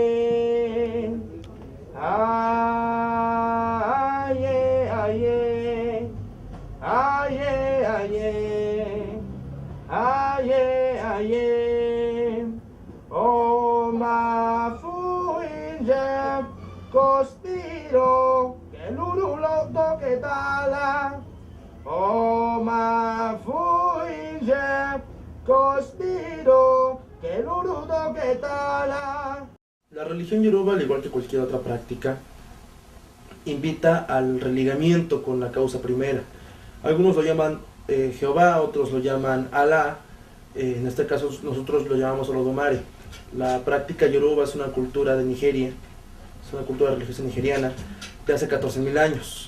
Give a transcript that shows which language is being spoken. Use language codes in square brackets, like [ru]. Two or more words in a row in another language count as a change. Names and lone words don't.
[es] aye, aye, aye, aye, aye, oh ma fuinje cospiro que lurulo toque tala, oh ma fuinje cospiro que lurulo toque tala. La religión yoruba, al igual que cualquier otra práctica, invita al religamiento con la causa primera. Algunos lo llaman Jehová, otros lo llaman Alá. En este caso nosotros lo llamamos Olodumare. La práctica yoruba es una cultura de Nigeria, es una cultura religiosa nigeriana de hace 14.000 años.